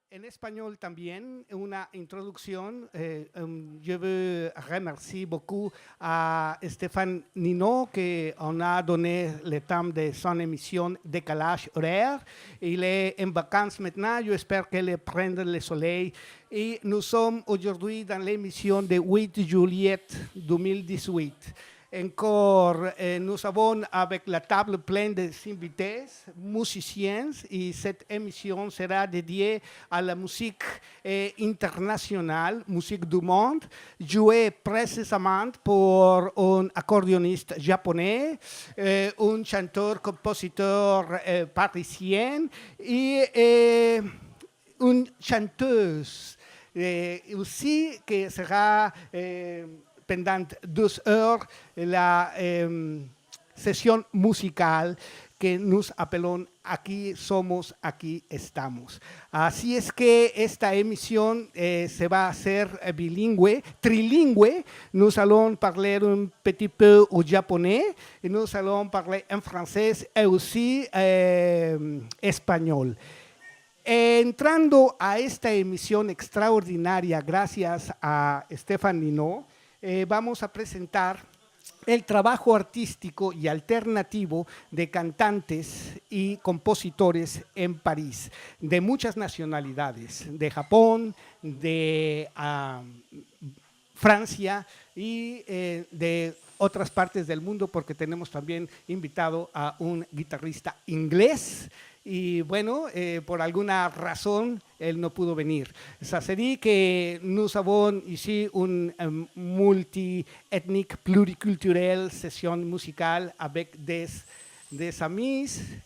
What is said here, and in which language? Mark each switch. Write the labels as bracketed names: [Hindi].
[Spanish] espagnol también, una introducción. [French] Je veux remercier beaucoup à Stéphane Nino qui en a donné le temps de son émission Décalage horaire. Il est en vacances maintenant, j'espère qu'elle prenne le soleil. Et nous sommes aujourd'hui dans l'émission de 8 juillet 2018. Encore, nous avons avec la table pleine d'invités, musiciens, et cette émission sera dédiée à la musique internationale, musique du monde, jouée précisément pour un accordéoniste japonais, un chanteur-compositeur parisien et une chanteuse aussi qui sera pendant 2 heures [Spanish] la sesión musical [French] que nos appelons Aquí somos, aquí estamos. [Spanish] Así es que esta emisión se va a hacer bilingüe, trilingüe. [French] Nous allons parler un petit peu au japonais, et nous allons parler en français et aussi español. [Spanish] Entrando a esta emisión extraordinaria gracias a Stéphane Nino, vamos a presentar el trabajo artístico y alternativo de cantantes y compositores en París, de muchas nacionalidades, de Japón, de Francia y de otras partes del mundo, porque tenemos también invitado a un guitarrista inglés. Y bueno, por alguna razón, él no pudo venir. [French] Ça se dit que nous avons ici une multi-ethnique, pluriculturelle session musicale avec des amis.